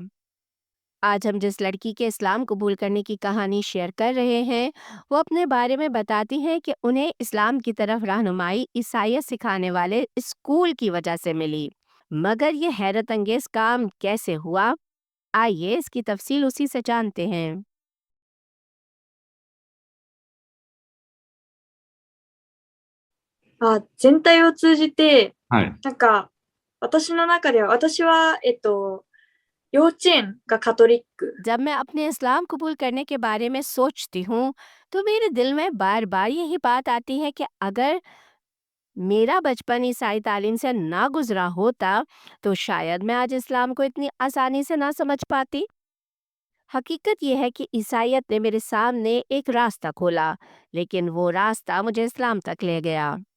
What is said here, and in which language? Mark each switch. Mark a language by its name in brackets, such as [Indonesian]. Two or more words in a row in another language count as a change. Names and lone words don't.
[Hindi] आज हम जिस लड़की के इस्लाम कबूल करने की कहानी शेयर कर रहे हैं, वो अपने बारे में बताती हैं कि उन्हें इस्लाम की तरफ रहनुमाई ईसाईयत सिखाने वाले स्कूल की वजह से मिली। मगर ये हैरत अंगेज काम कैसे हुआ? आइए इसकी तफसील उसी से जानते हैं। [Japanese] 全体を通じて、はい。私の中では、私は、幼稚園がカトリック。 [Hindi] जब मैं अपने इस्लाम कबूल करने के बारे में सोचती हूँ, तो मेरे दिल में बार बार यही बात आती है कि अगर मेरा बचपन ईसाई तालीम से ना गुजरा होता, तो शायद मैं आज इस्लाम को इतनी आसानी से ना समझ पाती। हकीकत यह है कि ईसाईयत ने मेरे सामने एक रास्ता खोला, लेकिन वो रास्ता मुझे इस्लाम तक ले गया।